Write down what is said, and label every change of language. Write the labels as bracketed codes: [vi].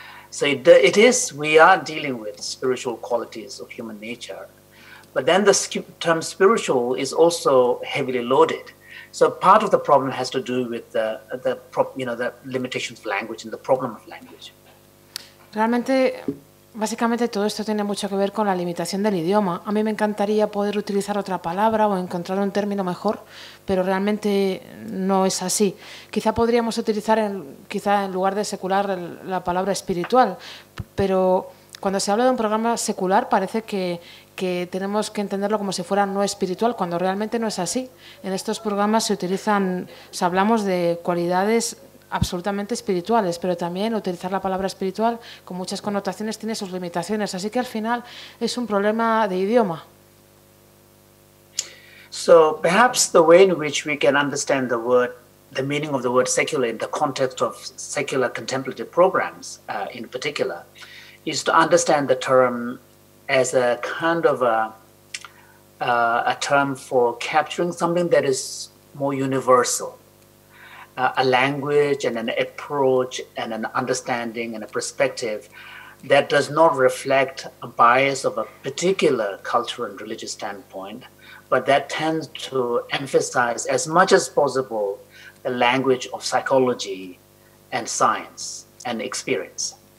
[en] So we are dealing with spiritual qualities of human nature. But then the term spiritual is also heavily loaded. So part of the problem has to do with the limitations of language and the problem of language. [es] Realmente, básicamente todo esto tiene mucho que ver con la limitación del idioma. A mí me encantaría poder utilizar otra palabra o encontrar un término mejor, pero realmente no es así. Quizá podríamos utilizar, en lugar de secular, la palabra espiritual, pero cuando se habla de un programa secular parece que que tenemos que entenderlo como si fuera no espiritual, cuando realmente no es así. En estos programas hablamos de cualidades absolutamente espirituales, pero también utilizar la palabra espiritual con muchas connotaciones tiene sus limitaciones, así que al final es un problema de idioma. [en] So perhaps the way in which we can understand the meaning of the word secular in the context of secular contemplative programs in particular, is to understand the term as a kind of a term for capturing something that is more universal, a language and an approach and an understanding and a perspective that does not reflect a bias of a particular cultural and religious standpoint, but that tends to emphasize as much as possible the language of psychology and science and experience.